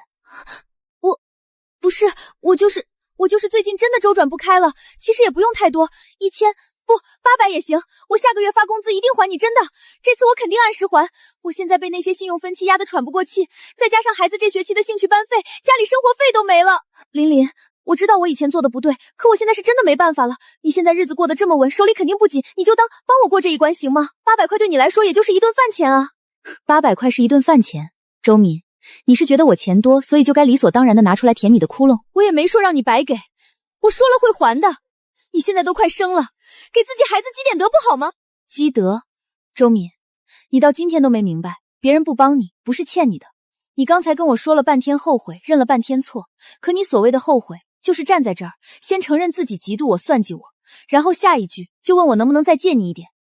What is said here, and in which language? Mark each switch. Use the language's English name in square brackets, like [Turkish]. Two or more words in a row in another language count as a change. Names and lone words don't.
[Chinese] 不是，我就是最近真的周轉不開了，其實也不用太多，1000不800也行，我下個月發工資一定還你，真的，這次我肯定按時還。我現在被那些信用分期壓得喘不過氣，再加上孩子這學期的興趣班費，家裡生活費都沒了。琳琳，我知道我以前做的不對，可我現在是真的沒辦法了。你現在日子過得這麼穩，手裡肯定不緊，你就當幫我過這一關行嗎？800塊對你來說也就是一頓飯錢啊。800塊是一頓飯錢，周敏，你是覺得我錢多，所以就該理所當然的拿出來填你的窟窿？我也沒說讓你白給，我說了會還的。你現在都快生了，給自己孩子積點德不好嗎？積德？周敏，你到今天都沒明白，別人不幫你，不是欠你的。你剛才跟我說了半天後悔，認了半天錯，可你所謂的後悔，就是站在這兒，先承認自己嫉妒我、算計我，然後下一句就問我能不能再借你一點。